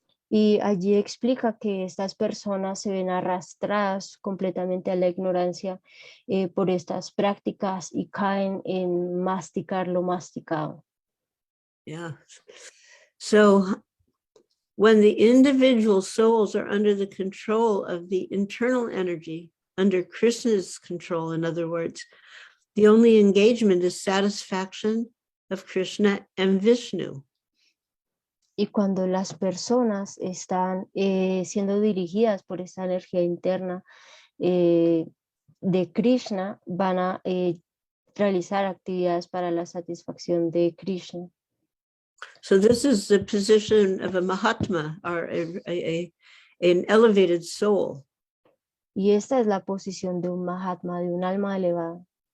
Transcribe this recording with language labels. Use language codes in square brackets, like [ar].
[es] Y allí explica que estas personas se ven arrastradas completamente a la ignorancia por estas prácticas y caen en masticar lo masticado. [en] Yeah. So when the individual souls are under the control of the internal energy, under Krishna's control, in other words, the only engagement is satisfaction of Krishna and Vishnu. [es] Y cuando las personas están siendo dirigidas por esta energía interna de Krishna, van a realizar actividades para la satisfacción de Krishna. [en] So this is the position of a Mahatma, or an elevated soul. [es] Y esta es la posición de un Mahatma, de un alma elevada.